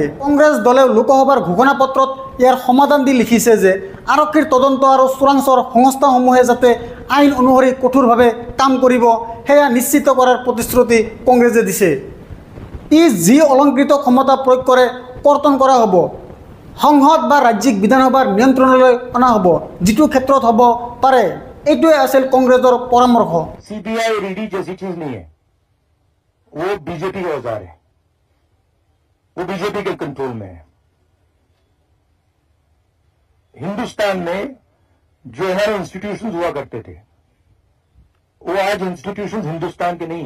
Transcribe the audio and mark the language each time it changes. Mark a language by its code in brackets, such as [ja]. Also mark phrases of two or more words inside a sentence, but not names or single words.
[as] কংগ্ৰেছ দলেও লোকসভাৰ ঘোষণা পত্ৰত ইয়াৰ সমাধান দি লিখিছে যে আৰক্ষীৰ তদন্ত আৰু চোৰাংচোৱাৰ সংস্থাসমূহে যাতে আইন অনুসৰি কঠোৰভাৱে কাম কৰিব সেয়া নিশ্চিত কৰাৰ প্ৰতিশ্ৰুতি কংগ্ৰেছে দিছে। ই যি অলংকৃত ক্ষমতা প্ৰয়োগ কৰে কৰ্তন কৰা হ'ব, সংসদ বা ৰাজ্যিক বিধানসভাৰ নিয়ন্ত্ৰণলৈ অনা হ'ব, যিটো ক্ষেত্ৰত হ'ব পাৰে। এইটোৱে আছিল কংগ্ৰেছৰ পৰামৰ্শ। [hi] CBI और ED जैसी चीज नहीं है, वो बीजेपी का औजार है, वो बीजेपी के कंट्रोल में है। हिंदुस्तान में जो हमारे इंस्टीट्यूशंस हुआ करते थे, वो आज इंस्टीट्यूशंस हिंदुस्तान के नहीं है।